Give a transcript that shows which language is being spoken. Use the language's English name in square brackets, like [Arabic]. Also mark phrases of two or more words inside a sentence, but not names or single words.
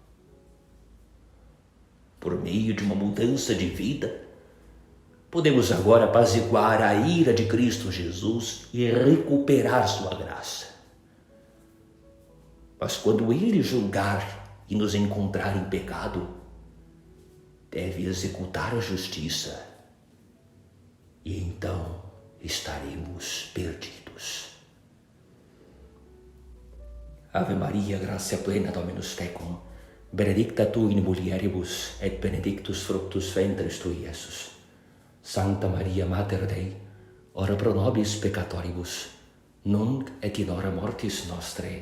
[Portuguese] Por meio de uma mudança de vida, podemos agora apaziguar a ira de Cristo Jesus e recuperar sua graça. Mas quando ele julgar e nos encontrar em pecado, deve executar a justiça, e então estaremos perdidos. [Latin] Ave Maria, gratia plena, Dominus tecum, benedicta tu in mulieribus, et benedictus fructus ventris tui, Iesus. Santa Maria, Mater Dei, ora pro nobis peccatoribus, nunc et in hora mortis nostrae.